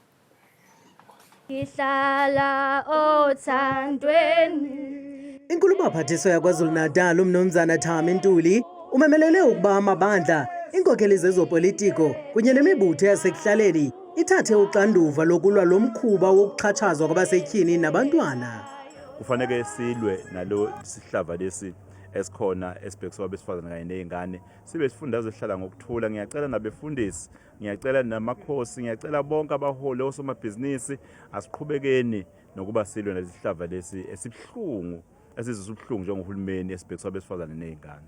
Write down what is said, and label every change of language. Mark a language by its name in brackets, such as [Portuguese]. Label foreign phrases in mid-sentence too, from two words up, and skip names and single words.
[Xhosa] Ihlala othandweni. Inkulubaphathiswa yaKwaZulu-Natal umnumzana Thami Ntuli umemelele ukuba amabandla, inkokeli zezopolitiko kunye nemibutho yasekuhlaleni ithathe uxanduva lokulwa lomkhuba wokuxhatshazwa kwabasetyhini nabantwana. [Zulu] Kufanele silwe nalo sihlava lesi esikhona esibhekiswa abesifazane kanye nezingane sibe sifundazwe sihlala ngokuthula. Ngiyacela nabefundisi, ngiyacela namakhosi, ngiyacela bonke abaholi osomabhizinisi asiqhubekeni nokuba silwe nalesihlava lesi esibhlungu esizisubuhlungu njengohulumeni esibhekiswa abesifazane nezingane.